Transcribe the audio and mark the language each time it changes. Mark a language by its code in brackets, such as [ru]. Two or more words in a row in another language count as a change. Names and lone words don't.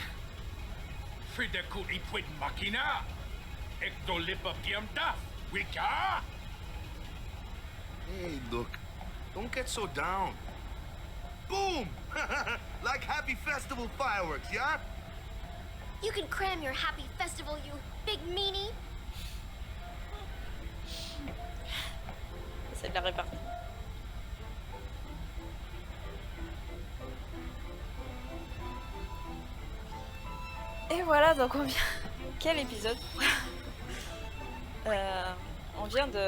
[en] Frida Kuli Pwit Machina. Ecto Lipa Piamdaf. Wika? Hey, look. Don't get so down. Boom! Like happy festival fireworks, yeah? You can cram your happy festival, you big meanie. [fr] C'est de la répartie. Et voilà, donc on vient... Quel épisode. On vient de...